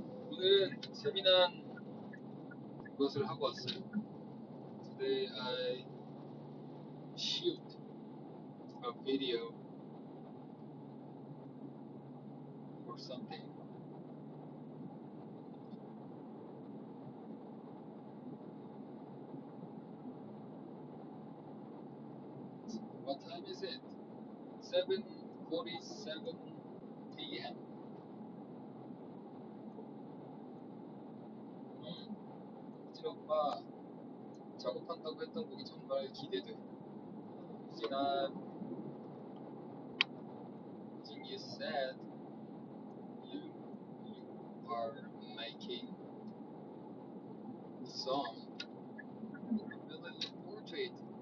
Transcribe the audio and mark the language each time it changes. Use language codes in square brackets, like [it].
[ko] 오늘 재미난 것을 하고 왔어요. [en] Today I shoot a video for something. What time is it? 7:47 p.m. [ko] 진 오빠 작업한다고 했던 곡이 정말 기대돼. [en] 진아, Jin, you said you are making a song. I'm really looking forward to it.